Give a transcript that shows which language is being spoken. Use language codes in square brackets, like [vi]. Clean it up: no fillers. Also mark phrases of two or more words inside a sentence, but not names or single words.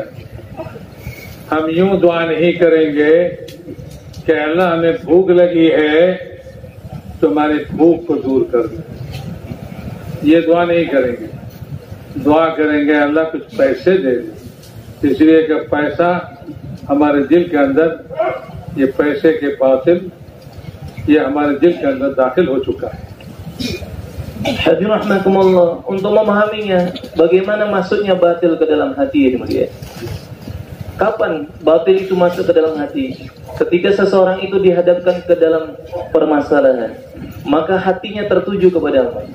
[hi] हम यूं दुआ नहीं करेंगे कि अल्लाह हमें भूख लगी है तो हमारे भूख को दूर कर दे। ये दुआ नहीं करेंगे। दुआ करेंगे अल्लाह कुछ पैसे दे दे, इसलिए कि पैसा हमारे दिल के अंदर, ये पैसे के बातिल ये हमारे दिल के अंदर दाखिल हो चुका है। [id] Hadirin rahmatullah, untuk memahaminya bagaimana masuknya batil ke dalam hati ya mulia. Kapan batil itu masuk ke dalam hati? Ketika seseorang itu dihadapkan ke dalam permasalahan, maka hatinya tertuju kepada apa?